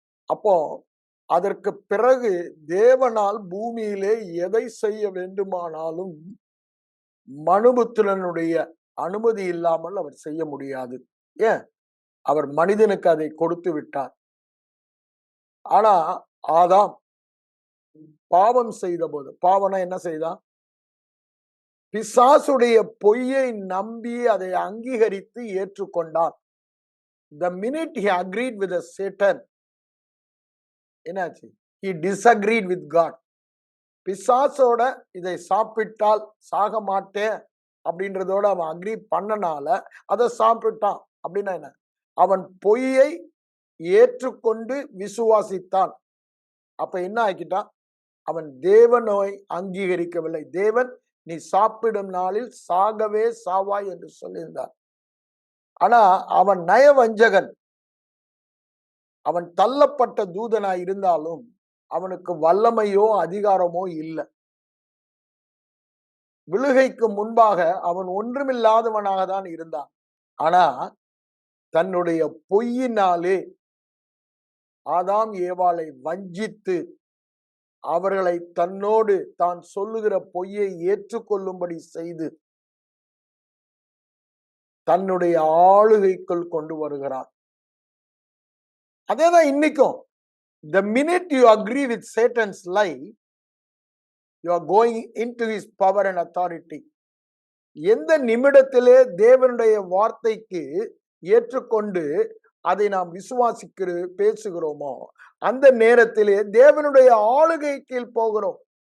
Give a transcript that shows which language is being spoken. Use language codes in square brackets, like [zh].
[ta] அப்போ அதற்கு பிறகு தேவனால் பூமியிலே எதை செய்ய வேண்டுமானாலும் மனுபுத்திரனுடைய அனுமதி இல்லாமல் அவர் செய்ய முடியாது. ஏன்? அவர் மனிதனுக்கு அதை கொடுத்து விட்டார். ஆனா ஆதாம் பாவம் செய்த போது, பாவம்னா என்ன செய்தான்? பிசாசுடைய பொய்யை நம்பி அதை அங்கீகரித்து ஏற்றுக்கொண்டார். [en] The minute he agreed with the Satan, [ta] என்னாச்சு? [en] He disagreed with God. [ta] பிசாசோட இதை சாப்பிட்டால் சாக மாட்டேன் அப்படின்றதோட அவன் அக்ரி பண்ணனால அதை சாப்பிட்டான். அப்படின்னா என்ன? அவன் பொய்யை ஏற்றுக்கொண்டு விசுவாசித்தான். அப்ப என்ன ஆக்கிட்டான்? அவன் தேவனை அங்கீகரிக்கவில்லை. தேவன் நீ சாப்பிடும் நாளில் சாகவே சாவாய் என்று சொல்லியிருந்தார். ஆனா அவன் நயவஞ்சகன். அவன் தள்ளப்பட்ட தூதனாய் இருந்தாலும் அவனுக்கு வல்லமையோ அதிகாரமோ இல்லை. விழுகைக்கு முன்பாக அவன் ஒன்றுமில்லாதவனாக தான் இருந்தான். ஆனா தன்னுடைய பொய்யினாலே ஆதாம் ஏவாளை வஞ்சித்து அவர்களை தன்னோடு தான் சொல்லுகிற பொய்யை ஏற்றுக்கொள்ளும்படி செய்து தன்னுடைய ஆளுகைக்குள் கொண்டு வருகிறான். அதேதான் இன்னைக்கும். [en] The minute you agree with Satan's lie, you are going into his power and authority. [ta] எந்த நிமிடத்திலே தேவனுடைய வார்த்தைக்கு ஏற்றுக்கொண்டு அதை நாம் விசுவாசிக்கிற பேசுகிறோமோ அந்த நேரத்திலே தேவனுடைய ஆளுகை கீழ் போகிறோம்.